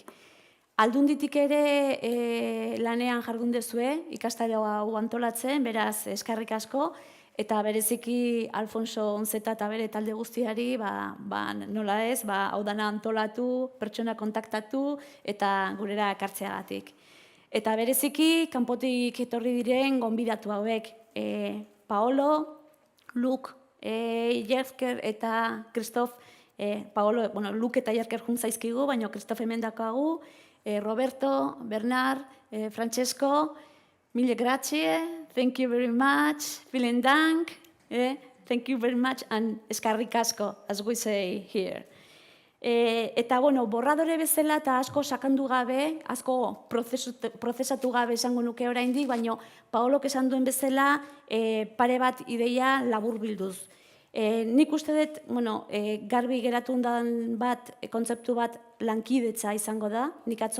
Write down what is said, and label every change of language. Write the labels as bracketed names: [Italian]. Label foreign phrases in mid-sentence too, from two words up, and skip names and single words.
[Basque] Aldunditik ere lanean jardun dezue, ikastaro hau antolatzen, beraz eskerrik asko, eta bereziki Alfonso Onzeta eta bere talde guztiari, nola ez, hau dana antolatu, pertsona kontaktatu eta gurera ekartzeagatik. Eta bereziki, kanpotik etorri diren gonbidatu hauek, Paolo, Luk, Jerker eta Kristof, Luk eta Jerker juntzaizkigu, baina Kristof hemen dakagu, Roberto, [English] Bernard, Francesco, [Italian] mille grazie, [English] thank you very much, [German] vielen dank, [English] thank you very much, and [Basque] eskerrik asko, [English] as we say here. [Basque] Eta, borradore bezala eta asko sakandu gabe, asko prozesatu gabe esango nuke oraindik, baina Paolok esan duen bezala pare bat ideia labur bilduz. Nik uste dut, garbi geratu ondan kontzeptu bat lankidetza izango da, nik atzo